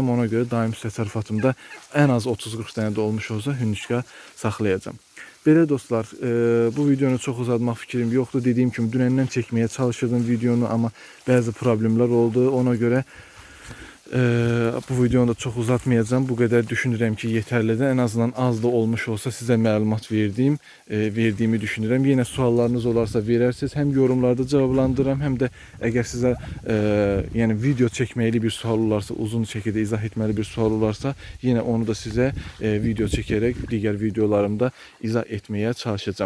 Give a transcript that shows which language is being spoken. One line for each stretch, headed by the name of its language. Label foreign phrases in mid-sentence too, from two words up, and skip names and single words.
Azerbaijani: Ona görə daim təsərrüfatımda ən az 30-40 dənə də olmuş olsa hündüşka saxlayacağım. Belə dostlar, bu videonu çox uzatmaq fikrim yoxdur. Dediyim kimi dünəndən çəkməyə çalışırdım videonu, amma bəzi problemlər oldu. Ona görə bu videonu da çok uzatmayacağım.
Turkish: Bu kadar düşünürəm ki yeterlidir. En azından az da olmuş olsa size məlumat verdiğimi düşünürəm. Yine suallarınız olarsa verərsiniz. Hem yorumlarda cevaplandırıram, hem de eğer size yani video çekmeli bir sual olarsa, uzun şekilde izah etmeli bir sual olarsa yine onu da size video çekerek diğer videolarımda izah etmeye çalışacağım.